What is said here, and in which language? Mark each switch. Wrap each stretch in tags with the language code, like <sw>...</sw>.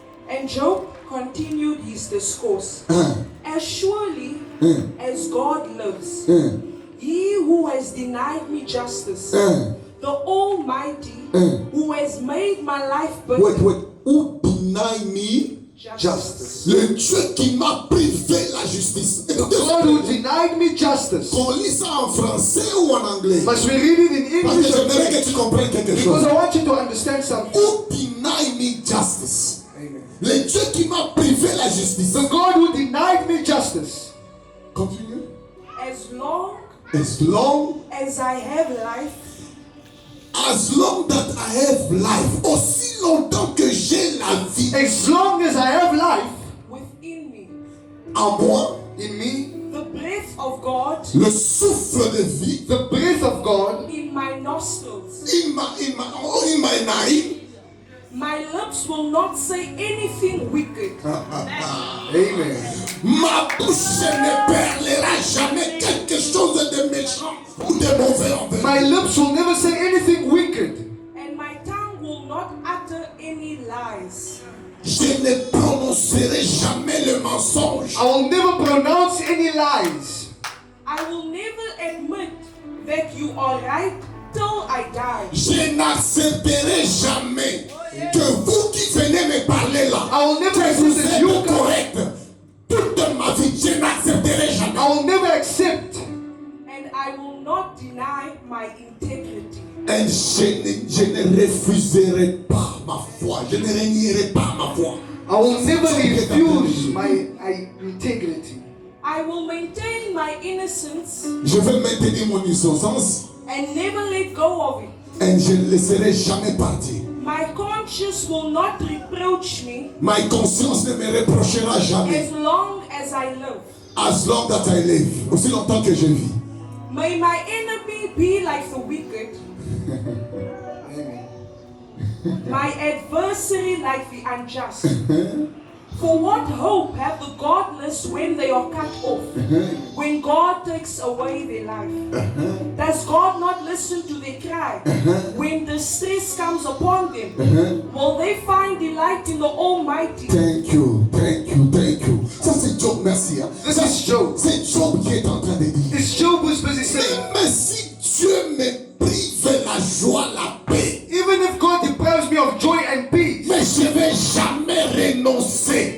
<en>And Job continued his discourse. As surely as God lives, he who has denied me justice, the Almighty, who has made my life Wait. bitter, Who deny me? Justice.</en> <fr>Le Dieu qui m'a privé la justice. Écoutez,</fr> <en>God who denied me justice.</en> <fr>qu'on lit ça en français ou en anglais?</fr> <en>Must we read it in</en> <fr>Parce que</fr> <en>English or</en> <fr>j'aimerais</fr> <en>French?</en> <fr>que tu comprennes quelque</fr> <en>Because</en> <fr>chose.</fr> <en>I want you to understand something. Who deny me justice? Amen.</en> <fr>Le Dieu qui m'a privé la justice.</fr> <en>The God who denied me justice. Continue. as long As long as I have life, as long that I have life,</en> <fr>aussi longtemps que j'ai la vie</fr> <en>As long as I have life within me,</en> <fr>en moi,</fr> <en>in me, the breath of God</en> <fr>le souffle de vie,</fr> <en>the breath of God in my nostrils, in my narine, my lips will not say anything wicked. Amen.</en> <fr>ma bouche ne parlera jamais quelque chose de méchant ou de mauvais envers</fr> <en>My lips will never say anything wicked. And my tongue will not utter any lies.</en> <fr>Je ne prononcerai jamais le mensonge.</fr> <en>I will never pronounce any lies. I will never admit that you are right till I die.</en> <fr>Je n'accepterai jamais que vous qui venez me parler là,</fr> <en>I will never</en> <fr>que</fr> <en>accept</en> <fr>vous</fr> <en>that</en> <fr>êtes</fr> <en>you come.</en> <fr>correct. Toute ma vie, je n'accepterai jamais.</fr> <en>I will never accept. And I will not deny my integrity.</en> <fr>Et je ne refuserai pas ma foi. Je ne renierai pas ma foi.</fr> <en>I will never refuse my integrity. I will maintain my innocence</en> <fr>Je vais maintenir mon innocence</fr> <en>and never let go of it.</en> <fr>et je ne laisserai jamais partir.</fr> <en>My conscience will not reproach me</en> <fr>Ma conscience ne me reprochera jamais.</fr> <en>as long as I live. As long that I live.</en> <fr>Aussi longtemps que je vis.</fr> <en>May my enemy be like the wicked, my adversary like the unjust. For what hope have the godless when they are cut off, when God takes away their life? Does God not listen to their cry when distress comes upon them? Will they find delight in the Almighty? Thank you, thank you, thank you.</en> <fr>Ça c'est Job, merci. Hein.</fr> <en>This</en> <fr>Ça,</fr> <en>is Job.</en> <fr>C'est Job qui est en train de dire.</fr> <en>It's Job who's busy saying,</en> <fr>Même si Dieu me prive la joie, la paix,</fr> <en>even if God deprives me of joy and peace,</en> <fr>mais je ne vais jamais renoncer.</fr>